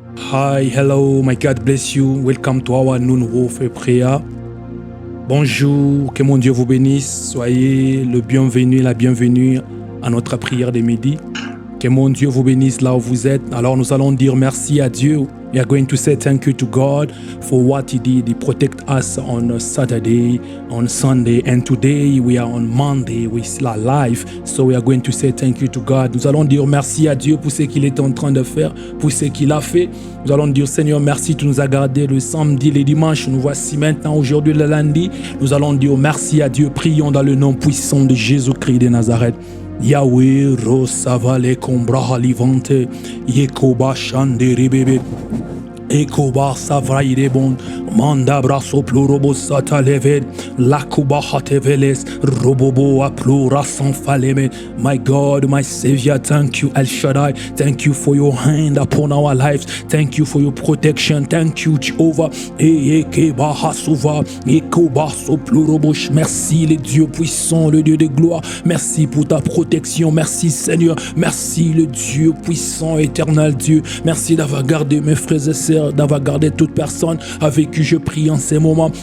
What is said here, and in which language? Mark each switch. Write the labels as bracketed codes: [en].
[en] Hi, hello, my God bless you. Welcome to our noon warfare prayer. [fr] Bonjour, que mon Dieu vous bénisse. Soyez le bienvenu, la bienvenue à notre prière de midi. Que mon Dieu vous bénisse là où vous êtes. Alors nous allons dire merci à Dieu. [en] We are going to say thank you to God for what He did. He protect us on Saturday, on Sunday, and today we are on Monday. We still alive, so we are going to say thank you to God. [fr] Nous allons dire merci à Dieu pour ce qu'il est en train de faire, pour ce qu'il a fait. Nous allons dire Seigneur merci, tu nous as gardés le samedi, les dimanches. Nous voici maintenant aujourd'hui le lundi. Nous allons dire merci à Dieu. Prions dans le nom puissant de Jésus-Christ de Nazareth. Yahweh Rosavale Combraha Livante Yekoba Shandere Bebe Ekoba Savraire Bon Manda Brasso Plurobo Sata Leved Lakuba Hateveles Robobo Aplura Sanfaleme. [en] My God, my Savior, thank you El Shaddai. Thank you for your hand upon our lives. Thank you for your protection. Thank you Jehovah. Ekeba Hasuva Ekoba Soplurobosh. [fr] Merci le Dieu puissant, le Dieu de gloire. Merci pour ta protection. Merci Seigneur. Merci le Dieu puissant, éternel Dieu. Merci d'avoir gardé mes frères et sœurs, d'avoir gardé toute personne avec qui je prie en ces moments.